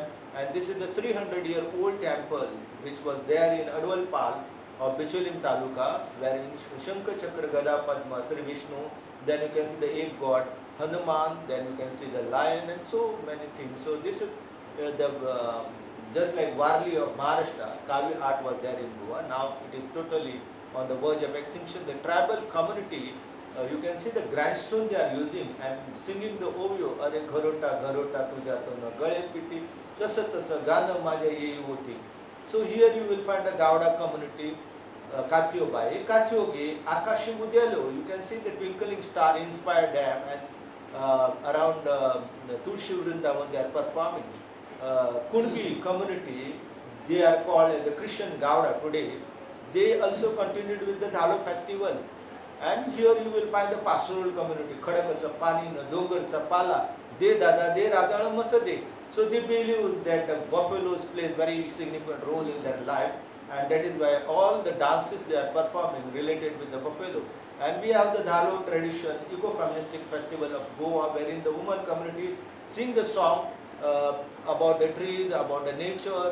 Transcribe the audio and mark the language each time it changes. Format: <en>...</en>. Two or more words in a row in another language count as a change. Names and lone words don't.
<en>And this is the 300-year-old temple which was there in Adwalpal of Bicholim Taluka, wherein Shankar Chakra Gada Padma Sri Vishnu, then you can see the ape god Hanuman, then you can see the lion, and so many things. So this is just like Varli of Maharashtra, Kavi art was there in Goa. Now it is totally on the verge of extinction. The tribal community, you can see the grandstone they are using and singing the Ovyo,</en> <kok>Are Gharota Gharota Tuja Tona Gale Piti Tasa Tasa Gana Maja Ye Oti.</kok> <en>So here you will find the Gauda community, Katiobai, Katioge, Akashi Mudyalo. You can see the twinkling star inspired them, and around the Tulsi Vrindavan they are performing. Kunbi community, they are called the Christian Gauda today. They also continued with the Dhalo festival. And here you will find the pastoral community,</en> <kok>Khadakacha Pani, Dongarcha Pala, De Dada, De Rajala Masade.</kok> <en>So they believe that the buffaloes plays very significant role in their life, and that is why all the dances they are performing related with the buffalo. And we have the Dhalo tradition, eco-feministic festival of Goa, wherein the woman community sing the song about the trees, about the nature.</en>